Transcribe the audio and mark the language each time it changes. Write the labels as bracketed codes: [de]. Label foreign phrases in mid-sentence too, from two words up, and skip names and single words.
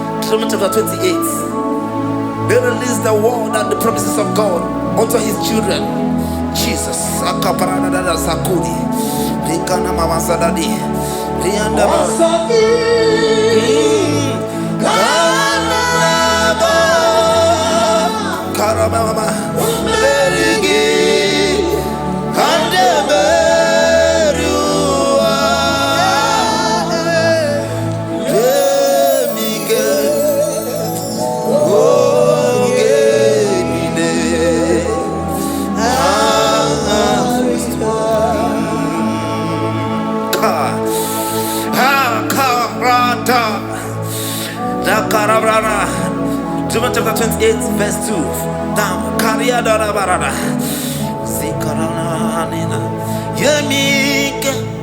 [en] Deuteronomy chapter 28. They release the word and the promises of God unto his children. Jesus. Akaparanada Sakudi. Rikana Mama Sadadi. Riandaba. Karabama. Berigi. Kandeberua. Emike. Ogenide. Karata. Da Karabrana. Deuteronomy chapter 28, verse 2. Down. Karia Dara Barada. Zikarana Nina. Yemike.